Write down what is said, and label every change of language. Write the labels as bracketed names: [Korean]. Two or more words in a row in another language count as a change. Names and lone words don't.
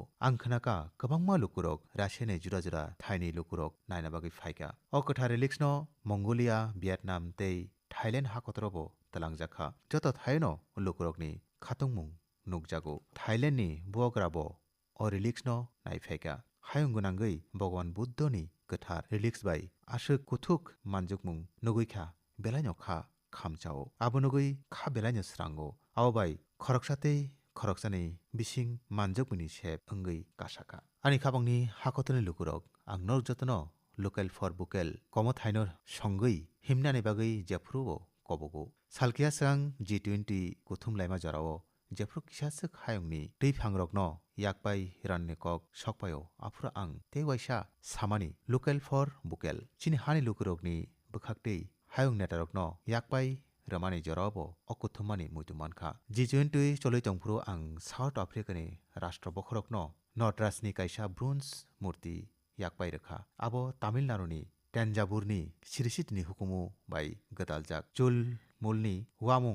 [Kok Borok] ang khnaka kwbangma lukurok Russia ni jura jura thaini lukurok naina bagui phaika o kwthar relics no Mongolia Vietnam tei Thailand hakotorobo talangjakha joto thaino lukurokni khatungmung nukjago Thailand ni buograbo o relics no naiphaika hayung gunangui Bhagwan Buddha ni kwthar relics bai asuk kuthuk manjukmung nuguikha belaino kha khamchao abonugui kha belaino srango abai khoroksani bising manjukmuni sep wngui kasaka ani khabangni hakotoni lukurok ang nok jotono [English] local for vocal [Kok Borok] komo thaino songui himnani bagui jefruo kobogo salkia sang G20 kuthum laima jarao jefru kisasuk hayungni tei phangrokno yakpai ranni kok sokpayo afura ang tewaisa samani [English] local for vocal [Kok Borok] chini hani lukurokni bukhaktei hayung netarokno yakpai ramani jorabo okuthumani muitumankha G20 choloi tongphuru ang South Africa ni rashtra bokhorokno Notrasni kaisa bronze murti yakpai rakha abo Tamil Nadu ni Tanjavur ni Sirsit ni hukumu bai gadaljak chul mulni wamung